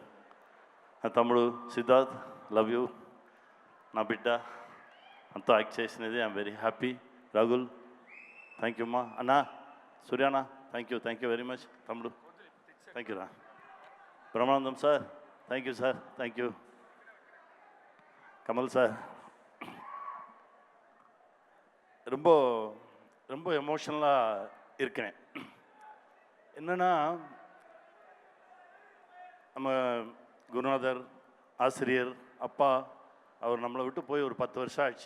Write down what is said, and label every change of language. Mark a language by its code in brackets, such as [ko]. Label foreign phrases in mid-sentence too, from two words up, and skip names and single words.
[te] నా తమ్ముడు సిద్ధార్థ్ [en] love you. [te] నా బిడ్డ అంతా యాక్ట్ చేసినది. [en] I'm very happy. రాగుల్ thank you అమ్మా. అన్నా సూర్యానా thank you very much. తమ్ముడు thank you రా. బ్రహ్మానందం సార్ thank you sir. thank you. [ta] கமல் சார் ரொம்ப ரொம்ப எமோஷனலாக இருக்கேன். என்னென்னா நம்ம குருநாதர் ஆசிரியர் அப்பா அவர் நம்மளை விட்டு போய் ஒரு 10 வருஷம் ஆச்சு.